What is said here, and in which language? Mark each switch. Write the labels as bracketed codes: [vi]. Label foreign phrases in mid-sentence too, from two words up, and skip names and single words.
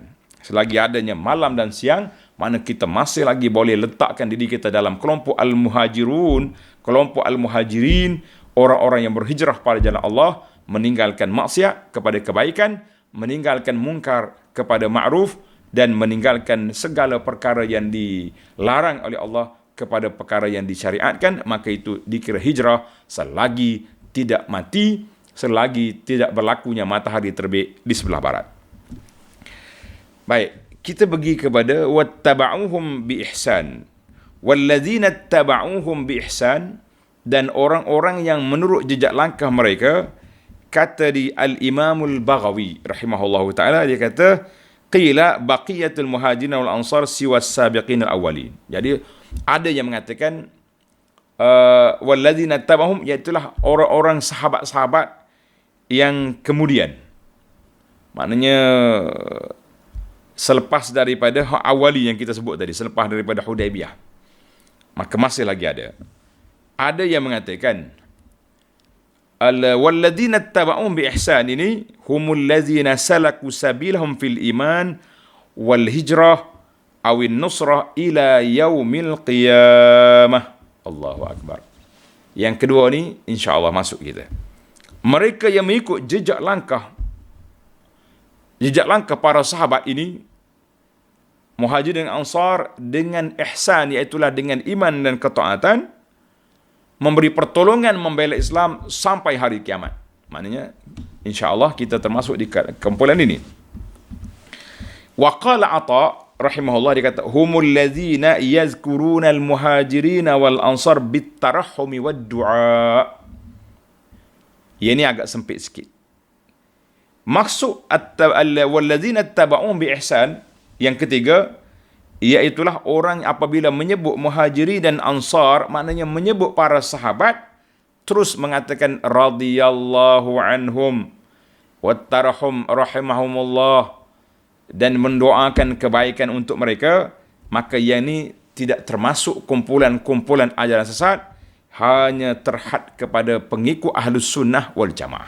[ms] Selagi adanya malam dan siang, mana kita masih lagi boleh letakkan diri kita dalam kelompok al-muhajirun, kelompok al-muhajirin, orang-orang yang berhijrah pada jalan Allah, meninggalkan maksiat kepada kebaikan, meninggalkan mungkar kepada ma'ruf, dan meninggalkan segala perkara yang dilarang oleh Allah kepada perkara yang disyariatkan. Maka itu dikira hijrah selagi tidak mati, selagi tidak berlakunya matahari terbit di sebelah barat. Baik, kita pergi kepada [ar] واتبعوهم بإحسان. والذين اتبعوهم بإحسان, [ms] dan orang-orang yang menurut jejak langkah mereka. Kata di Al-Imamul Baghawi [ar] رحمه الله تعالى, [ms] dia kata [ar] قيل بقية المهاجرين والأنصار سوى السابقين الأولين. [ms] Jadi ada yang mengatakan [ar] والذين اتبعوهم, [ms] iaitulah orang-orang sahabat-sahabat yang kemudian, maknanya selepas daripada awali yang kita sebut tadi, selepas daripada Hudaybiyah, maka masih lagi ada yang mengatakan [ar] والذين اتبعوهم بإحسان هم الذين سلكوا سبيلهم في الإيمان والهجرة أو النصرة إلى يوم القيامة. الله أكبر. [ms] Yang kedua ni insya-Allah masuk kita. Mereka yang mengikut jejak langkah para sahabat ini, Muhajirin dan Ansar, dengan ihsan, iaitulah dengan iman dan ketaatan, memberi pertolongan membela Islam sampai hari kiamat. Maknanya insya-Allah kita termasuk di kumpulan ini. [ar] وقال عطاء رحمه الله, [ms] dia kata [ar] هم الذين يذكرون المهاجرين والأنصار بالترحم والدعاء. [ms] Ini agak sempit sikit. Maksud [ar] والذين اتبعوهم بإحسان [ms] yang ketiga, iaitulah orang apabila menyebut muhajiri dan ansar, maknanya menyebut para sahabat, terus mengatakan [ar] رضي الله عنهم والترحم رحمهم الله, [ms] dan mendoakan kebaikan untuk mereka, maka yang ini tidak termasuk kumpulan-kumpulan ajaran sesat, hanya terhad kepada pengikut Ahlus Sunnah wal Jamaah.